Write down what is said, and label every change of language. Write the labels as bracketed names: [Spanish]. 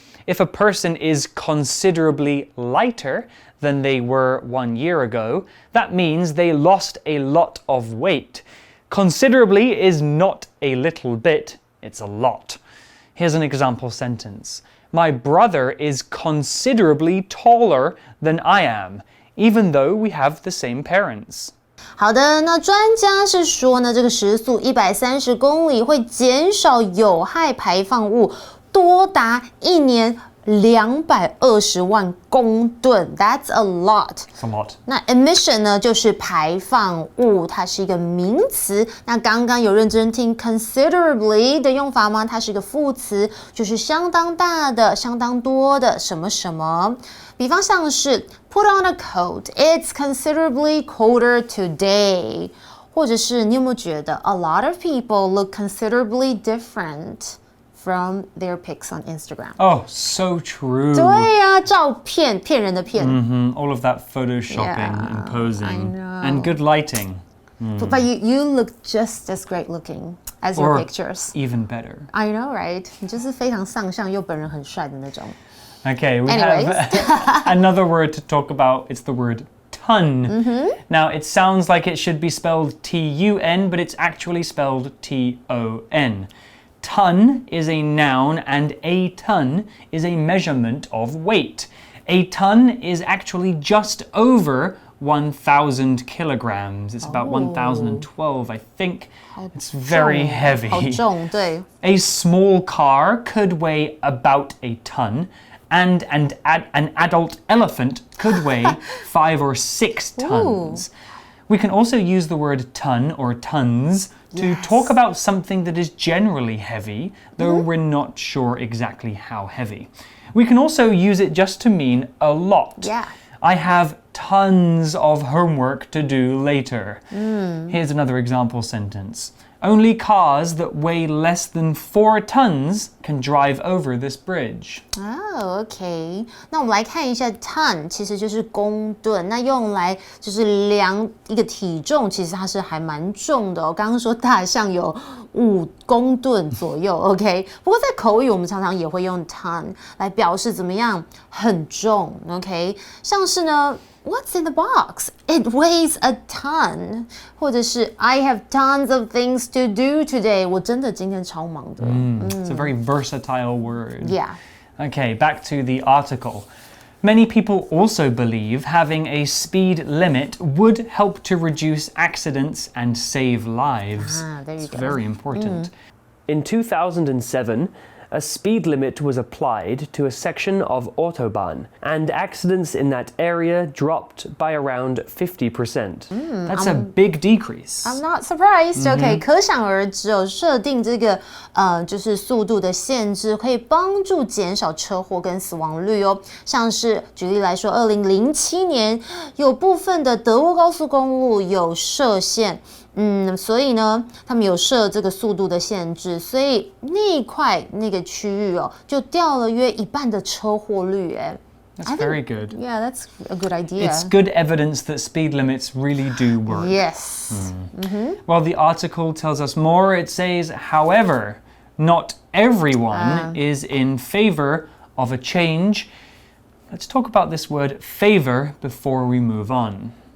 [English] If a person is considerably lighter than they were 1 year ago, that means they lost a lot of weight. Considerably is not a little bit, it's a lot. Here's an example sentence. My brother is considerably taller than I am, even though we have the same parents. [Chinese] 好的，那专家是说呢，这个时速130公里会减少有害排放物多达1年220万公吨 ， [English] That's a lot. It's a lot. [Chinese] 那 emission 呢，就是排放物，它是一个名词。那刚刚有认真听 considerably 的用法吗？它是一个副词，就是相当大的、相当多的什么什么。比方像是 [English] put on a coat, it's considerably colder today. [Chinese] 或者是你有没有觉得 [English] a lot of people look considerably different from their pics on Instagram. Oh, so true. [Chinese] 对呀，照片，骗人的骗。 [English] All of that photoshopping and posing. I know. And good lighting. But you look just as great looking as your pictures. Even better. I know, right? [Chinese] 你就是非常上相又本人很帅的那种。 [English] Okay, we Anyways. have another word to talk about. It's the word ton. Now, it sounds like it should be spelled T-U-N, but it's actually spelled T-O-N. Ton is a noun and a ton is a measurement of weight. A ton is actually just over 1,000 kilograms. It's about 1,012, I think. It's very heavy. [Chinese] 好重，对。 [English] A small car could weigh about a ton, and an adult elephant could weigh 5 or 6 tons. We can also use the word ton or tons to talk about something that is generally heavy, though we're not sure exactly how heavy. We can also use it just to mean a lot. Yeah. I have tons of homework to do later. Here's another example sentence. Only cars that weigh less than 4 tons can drive over this bridge. OK. [Chinese] 那我们来看一下 ton 其实就是公吨，那用来就是量一个体重，其实它是还蛮重的哦。刚刚说大象有5公吨左右 ，OK。不过在口语我们常常也会用 ton 来表示怎么样很重 ，OK。像是呢。 [English] What's in the box? It weighs a ton. [Chinese] 或者是 [English] I have tons of things to do today. [Chinese] 我真的今天超忙的。 [English] It's a very versatile word. Yeah. Okay, back to the article. Many people also believe having a speed limit would help to reduce accidents and save lives. There you It's go. very important. In 2007, a speed limit was applied to a section of Autobahn, and accidents in that area dropped by around 50%. That's a big decrease. I'm not surprised. [Chinese] OK， 可想而知哦，设定这个就是速度的限制，可以帮助减少车祸跟死亡率哦。像是举例来说，2007年有部分的德国高速公路有设限。所以呢，他们有设这个速度的限制，所以那一块那个区域哦，就掉了约1半的车祸率。 [English] That's very good. Yeah, that's a good idea. It's good evidence that speed limits really do work. Yes. Well, the article tells us more. It says, however, not everyone is in favor of a change. Let's talk about this word favor before we move on.